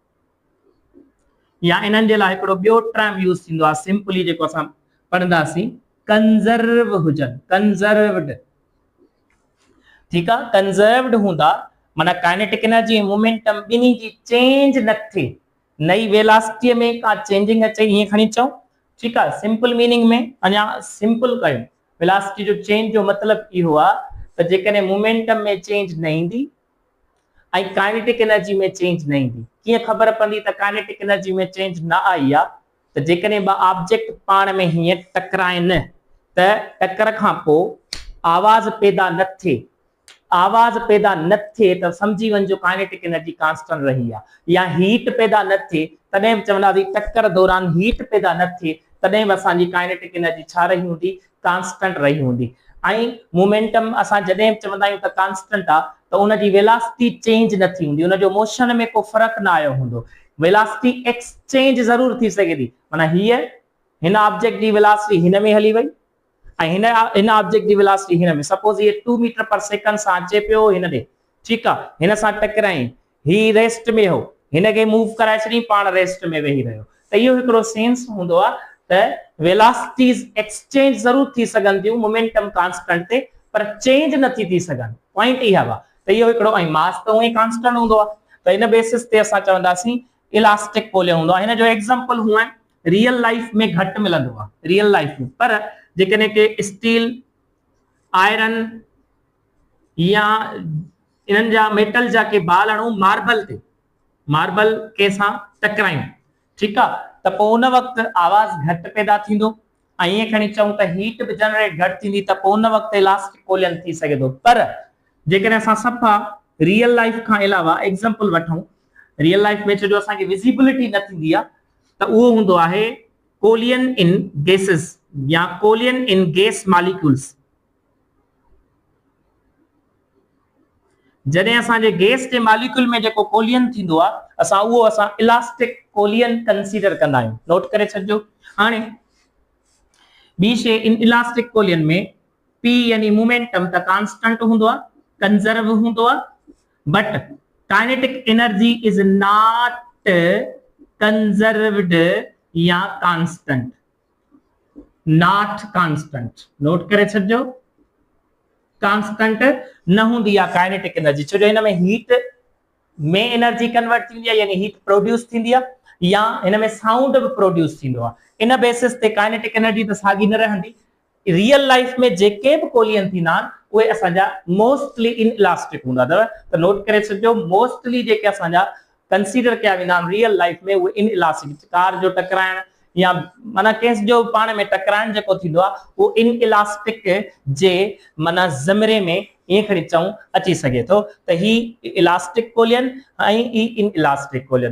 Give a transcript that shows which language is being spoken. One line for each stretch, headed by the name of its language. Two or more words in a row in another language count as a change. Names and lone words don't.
Sindhi: या इन्हनि जे लाइ हिकिड़ो ॿियो
English: term use
Sindhi: थींदो आहे, सिंपली जेको असां पढ़ंदासीं, कंजर्व हुजनि, कंजर्व्ड। ठीकु आहे, कंजर्व्ड हूंदा माना
English: kinetic energy
Sindhi: ऐं मोमेंटम ॿिन्ही जी चेंज न थिए, नई वेलोसिटी में का चेंजिंग अचे, ईअं खणी चऊं। ठीकु आहे,
English: simple meaning
Sindhi: में अञा सिंपल कयूं। वेलोसिटी जो चेंज जो मतिलबु इहो आहे त जेकॾहिं मोमेंटम में चेंज न ईंदी ऐं
English: kinetic energy
Sindhi: में चेंज न ईंदी, कीअं ख़बर पवंदी त
English: kinetic energy
Sindhi: में चेंज न आई आहे, त जेकॾहिं ॿ ऑब्जेक्ट पाण में हीअं टकराइनि त टकर खां पोइ आवाज़ पैदा न थिए, आवाज़ पैदा न थिए त समझी वञिजो
English: kinetic energy constant
Sindhi: रही आहे। या हीट पैदा न थिए तॾहिं बि चवंदासीं टक्कर दौरान हीट पैदा न थिए तॾहिं बि असांजी
English: kinetic energy
Sindhi: छा रही हूंदी, कांस्टेंट रही हूंदी। ऐं मोमेंटम असां जॾहिं बि चवंदा आहियूं त कांस्टेंट आहे त उनजी
English: velocity change
Sindhi: न थी हूंदी, उनजो मोशन में को फर्क़ु न आयो हूंदो।
English: velocity exchange
Sindhi: ज़रूर थी सघे थी, माना हीअ हिन ऑब्जेक्ट जी वेलोसिटी हिन में हली वई ऐं हिन ऑब्जेक्ट जी वेलोसिटी हिन में, सपोज ये 2
English: meter per second
Sindhi: सां अचे पियो हिन ॾे। ठीकु आहे, हिन सां टकराई, ही रेस्ट में हो, हिन खे मूव कराए छॾी, पाण रेस्ट में वेही रहियो। त इहो हिकिड़ो सेंस हूंदो आहे त
English: velocities exchange
Sindhi: ज़रूर थी सघनि थियूं
English: momentum constant
Sindhi: ते, पर चेंज नथी थी सघनि। पॉइंट इहा आहे। त इहो हिकिड़ो, ऐं मास त उहो ई कांस्टेंट हूंदो आहे। त इन बेसिस ते असां चवंदासीं
English: elastic collision
Sindhi: हूंदो आहे। हिन जो एग्जांपल हुआ
English: real life
Sindhi: में घटि मिलंदो आहे,
English: real life
Sindhi: में, पर जेकॾहिं के
English: steel, iron
Sindhi: या इन्हनि जा मेटल जा के बाल आणूं मार्बल ते, मार्बल के सां टकरायूं, ठीकु आहे, त पोइ उन वक़्तु आवाज़ घटि पैदा थींदो ऐं ईअं खणी चऊं त हीट बि जनरेट घटि थींदी, त पोइ उन वक़्तु
English: elastic collision
Sindhi: थी सघे थो। पर जेकॾहिं असां सफ़ा
English: real life
Sindhi: खां अलावा एग्जांपल वठूं,
English: real life
Sindhi: में जो असांखे विजिबिलिटी न थींदी आहे त उहो हूंदो आहे
English: collision in gases
Sindhi: या
English: collision in gas molecules.
Sindhi: जॾहिं असांजे गैस जे मॉलिक्यूल में जेको कोलियन थींदो आहे असां उहो
English: elastic collision consider
Sindhi: कंदा आहियूं, नोट करे छॾिजो। हाणे ॿी शइ,
English: inelastic collision
Sindhi: में पी यानी मोमेंटम त कांस्टेंट हूंदो आहे, कंजर्व हूंदो आहे,
English: but kinetic energy is not conserved
Sindhi: या
English: constant, not constant,
Sindhi: नोट करे छॾिजो, कांस्टेंट न हूंदी आहे
English: kinetic energy,
Sindhi: छो जो हिन में हीट में एनर्जी कन्वर्ट थींदी आहे, यानी
English: heat produce
Sindhi: थींदी आहे, या हिन में साउंड भी प्रोड्यूस थींदो आहे। इन बेसिस ते
English: kinetic energy
Sindhi: त साॻी न रहंदी।
English: real life
Sindhi: में जेके भी कोलियन थींदा आहिनि उहे असांजा
English: mostly inelastic
Sindhi: हूंदा अथव, त नोट करे छॾिजो मोस्टली जेके असांजा कंसीडर कया वेंदा आहिनि
English: real life
Sindhi: में उहे इनइलास्टिक, कार जो टकराइण या माना केस जो पाण में टकराइण जेको थींदो आहे उहो इनइलास्टिक जे माना ज़मरे में ईअं खणी चऊं अची सघे थो त ही
English: elastic collision
Sindhi: ऐं ही
English: inelastic collision.